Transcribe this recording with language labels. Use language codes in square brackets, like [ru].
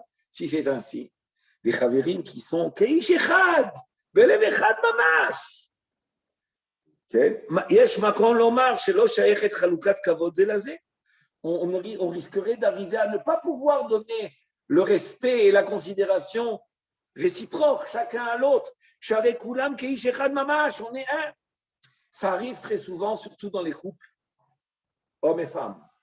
[fr] Si c'est ainsi, des chaverim qui sont [he] keish echad, belev echad mamash. יש מקום לומר שלא שייכת חלוקת כבוד זה לזה. [fr] On risquerait d'arriver à ne pas pouvoir donner le respect et la considération réciproque, chacun à l'autre. [he] Sharei kulam keish echad mamash, [fr] on est un. Ça arrive très souvent, surtout dans les couples, hommes et femmes.